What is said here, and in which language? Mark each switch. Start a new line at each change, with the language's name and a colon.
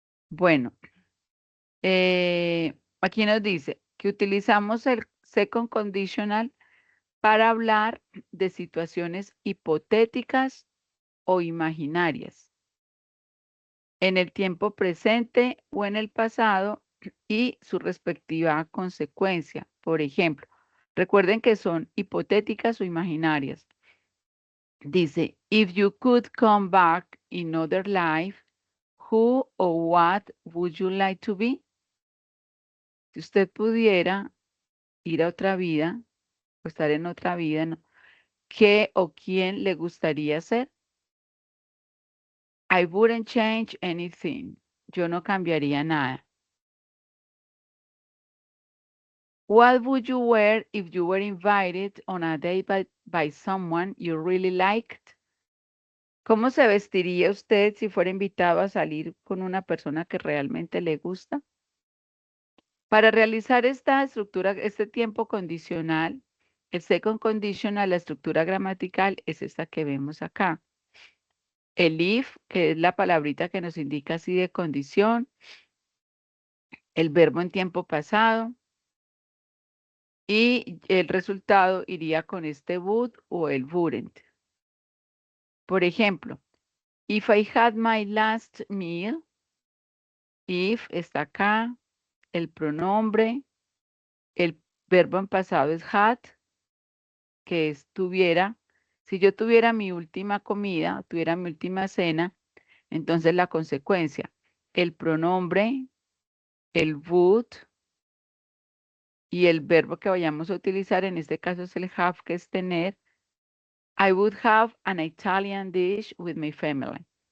Spanish: Bueno, aquí nos dice que utilizamos el second conditional para hablar de situaciones hipotéticas o imaginarias en el tiempo presente o en el pasado y su respectiva consecuencia. Por ejemplo, recuerden que son hipotéticas o imaginarias.
English: Dice, if you could come back in other life, who or what would you like to be?
Spanish: Si usted pudiera ir a otra vida, o estar en otra vida, ¿no? ¿Qué o quién le gustaría ser?
English: I wouldn't change anything.
Spanish: Yo no cambiaría nada.
English: What would you wear if you were invited on a date by someone you really liked?
Spanish: ¿Cómo se vestiría usted si fuera invitado a salir con una persona que realmente le gusta? Para realizar esta estructura, este tiempo condicional, el second conditional, la estructura gramatical es esta que vemos acá. El if, que es la palabrita que nos indica así de condición, el verbo en tiempo pasado, y el resultado iría con este would o el wouldn't. Por ejemplo,
English: if I had my last meal,
Spanish: if está acá, el pronombre, el verbo en pasado es had, que es tuviera. Si yo tuviera mi última comida, tuviera mi última cena, entonces la consecuencia, el pronombre, el would y el verbo que vayamos a utilizar, en este caso es el have, que es tener.
English: I would have an Italian dish with my family.